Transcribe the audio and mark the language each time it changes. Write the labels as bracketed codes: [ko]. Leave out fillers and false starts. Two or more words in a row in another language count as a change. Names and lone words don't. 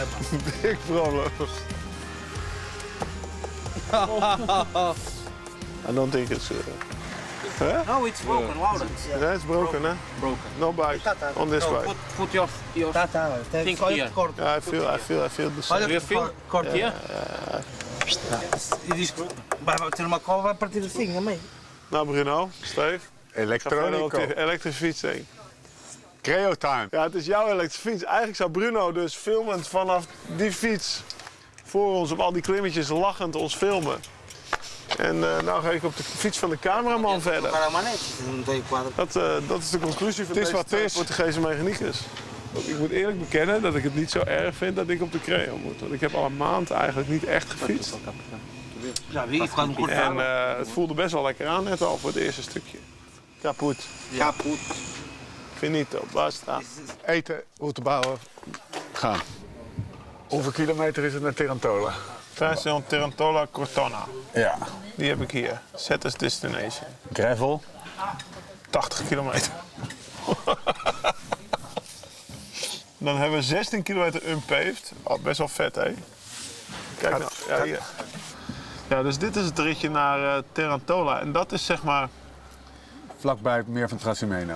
[en] Big problem. I don't think it's... Huh? No, it's broken, Lawrence. Yeah, it's broken, huh? Broken. No bike on this way. Put your thing here. Yeah, I feel the same. Do you feel? Cord here? It is [pt] maar ter uma cova a partir do fim, amém. [nl] Nou, Bruno, Steve. Elektronico. Elektrische fiets heen. Creo time. Ja, het is jouw elektrische fiets. Eigenlijk zou Bruno dus filmend vanaf die fiets voor ons op al die klimmetjes lachend ons filmen. En nou ga ik op de fiets van de cameraman verder. Dat is de conclusie van deze twee Portugese mechaniekers. Ik moet eerlijk bekennen dat ik het niet zo erg vind dat ik op de Creo moet. Want ik heb al een maand eigenlijk niet echt gefietst. En het voelde best wel lekker aan net al voor het eerste stukje. [de] Kaput. Kaput. [it] Finito, basta. [nl] Eten, route bouwen, gaan. Hoeveel kilometer is het naar Tarantola? Station Tarantola Cortona. Ja. Die heb ik hier. [en] Set as destination. [nl] Gravel? 80 kilometer. Dan hebben we 16 kilometer unpaved. Oh, best wel vet, hè? Kijk nou. Ja, hier. Ja, dus dit is het ritje naar Tarantola. En dat is zeg maar... Vlakbij het meer van Trasimeno.